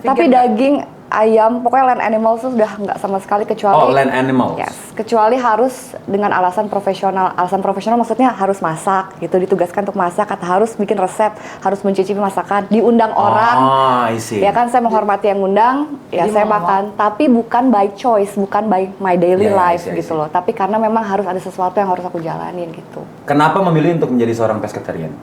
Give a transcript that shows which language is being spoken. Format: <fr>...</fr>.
<id>Tapi daging, ayam, pokoknya land animal tuh udah nggak sama sekali kecuali.</id> <en>Oh, land animals.</en> <id>Yes, kecuali harus dengan alasan profesional. Alasan profesional maksudnya harus masak gitu, ditugaskan untuk masak, atau harus bikin resep, harus mencicipi masakan, diundang orang.</id> <en>Oh, I see.</en> <id>Ya kan saya menghormati yang undang, ya Jadi saya mau makan. Tapi bukan</id> <en>by choice,</en> <id>bukan</id> <en>by my daily Yeah, life I see.</en> <id>gitu loh. Tapi karena memang harus ada sesuatu yang harus aku jalanin gitu. Kenapa memilih untuk menjadi seorang pescatarian?</id>